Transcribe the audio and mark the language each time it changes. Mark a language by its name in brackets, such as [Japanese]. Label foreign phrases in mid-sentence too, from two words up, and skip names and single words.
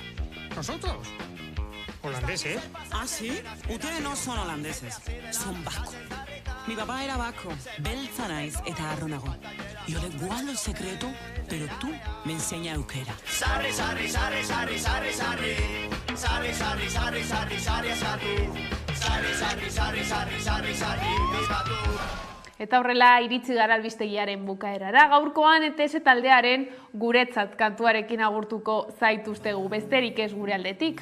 [Spanish] ¿Nosotros? ¿Holandeses? Ah, ¿sí? Ustedes no son holandeses, son vascos. Mi papá era vasco, [Basque] beltza naiz eta harro nago. [Spanish] Yo le guardo el secreto, pero tú me enseñas euskera. [Basque] Sarri, sarri, sarri, sarri, sarri, sarri. Sarri, sarri, sarri, sarri, sarri, sarri. Sarri, sarri, sarri, sarri, sarri, sarri, Eta horrela iritsi gara albistegiaren bukaerara. Gaurkoan ETS taldearen guretzat kantuarekin agurtuko zaituztegu besterik ez gure aldetik.